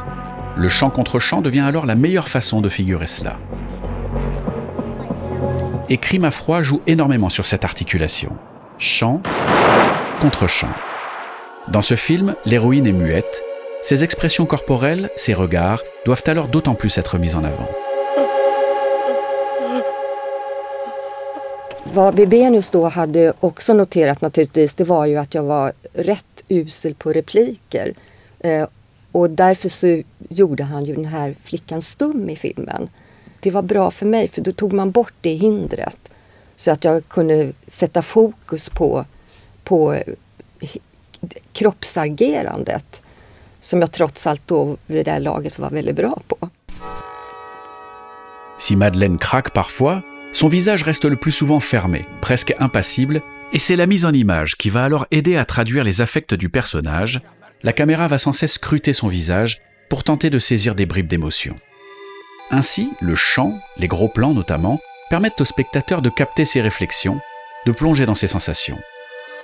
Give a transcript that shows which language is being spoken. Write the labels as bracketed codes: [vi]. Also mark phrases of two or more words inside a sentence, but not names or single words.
[fr] Le champ contre champ devient alors la meilleure façon de figurer cela. Et Crime à froid joue énormément sur cette articulation. Champ contre champ. Dans ce film, l'héroïne est muette. Ses expressions corporelles, ses regards, doivent alors d'autant plus être mis en avant. [sv] Vad Wibenius då hade också noterat naturligtvis, det var ju att jag var rätt usel på repliker. Och därför så gjorde han ju den här flickan stum i filmen. Det var bra för mig, för då tog man bort det hindret. Så att jag kunde sätta fokus på kroppsagerandet. Som jag trots allt då vid det här laget var väldigt bra på. [fr] Si Madeleine craque parfois, son visage reste le plus souvent fermé, presque impassible, et c'est la mise en image qui va alors aider à traduire les affects du personnage. La caméra va sans cesse scruter son visage pour tenter de saisir des bribes d'émotion. Ainsi, le champ, les gros plans notamment, permettent au spectateur de capter ses réflexions, de plonger dans ses sensations.